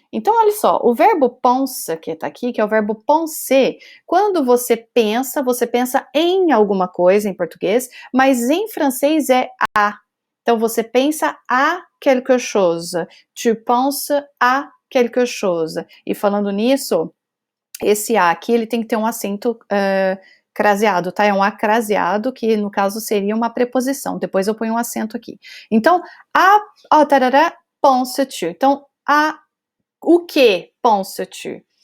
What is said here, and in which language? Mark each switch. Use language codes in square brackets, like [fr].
[pt] Então, olha só, o verbo pense, que está aqui, que é o verbo penser, quando você pensa em alguma coisa em português, mas em francês é a. Então, você pensa [fr] a quelque chose. Tu penses a quelque chose. [pt] E falando nisso, esse a aqui, ele tem que ter um acento craseado, tá? É um acraseado, que no caso seria uma preposição. Depois eu ponho um acento aqui. Então, tarará, [fr] penses-tu. [pt] Então, o que [fr] penses-tu?